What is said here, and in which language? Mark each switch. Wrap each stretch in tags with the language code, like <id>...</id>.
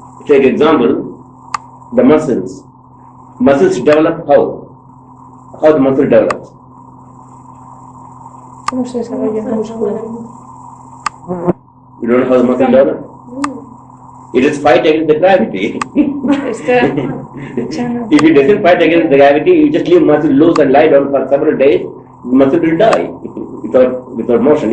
<en>Take example, the muscles. Muscles develop how? How the muscle develops?</en> <es>¿Cómo se desarrolla el músculo?</es> <en>You don't know how the muscle develops? It is fight against the gravity. Está echando. If it doesn't fight against the gravity, you just leave muscle loose and lie down for several days, the muscle will die without motion.</en>